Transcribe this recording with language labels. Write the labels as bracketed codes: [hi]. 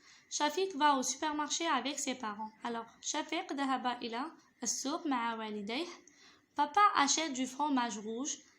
[fr] Shafik va au supermarché avec ses parents. [ar] Alors, Shafik ذهب إلى السوق مع والديه. [fr] Papa achète du fromage rouge.